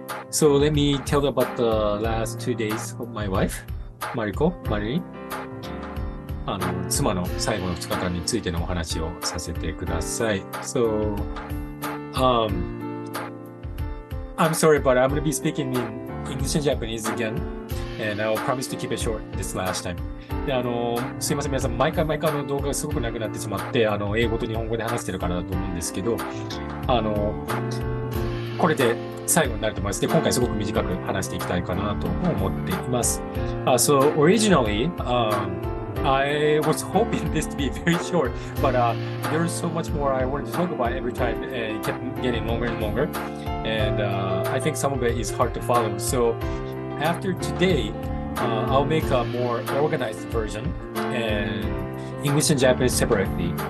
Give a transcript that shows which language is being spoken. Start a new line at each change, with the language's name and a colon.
Japanese: So let me tell you about the last 2 days of my wife, Marilyn.
English: 妻の最後の2日間についてのお話をさせてください。 So, I'm sorry, but I'm going to be speaking in English and Japanese again.And I'll promise to keep it short this last time.
Japanese: ですいません、皆さん、毎回の動画がすごくなくなってしまって、英語と日本語で話してるからだと思うんですけど、これで最後になると思います。で、今回すごく短く話していきたいかなと思っています。
English: So originally, I was hoping this to be very short, but there's so much more I wanted to talk about every time. It kept getting longer and longer. And I think some of it is hard to follow. So,After today, I'll make a more organized version and English and Japanese separately.